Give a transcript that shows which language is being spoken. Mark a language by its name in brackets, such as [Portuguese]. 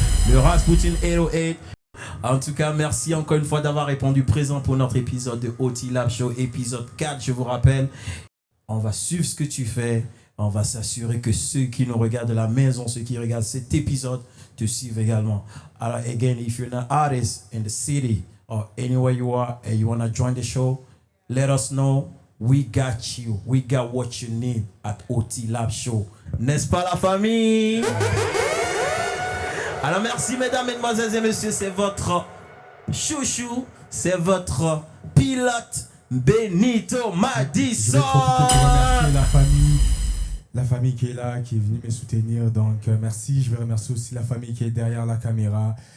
[French] Le Rasputin 808. En tout cas, merci encore une fois d'avoir répondu présent pour notre épisode de OT-Lab Show, épisode 4, je vous rappelle. On va suivre ce que tu fais. On va s'assurer que ceux qui nous regardent de la maison, ceux qui regardent cet épisode, te suivent également. [English] Alors, again, if you're an artist in the city or anywhere you are and you want to join the show, let us know. We got you. We got what you need at OT-Lab Show. [French] N'est-ce pas la famille? Alors merci mesdames, mesdemoiselles et messieurs, c'est votre chouchou, c'est votre pilote Benito Madison. Je vais profiter pour remercier la famille qui est là, qui est venue me soutenir. Donc merci, je vais remercier aussi la famille qui est derrière la caméra.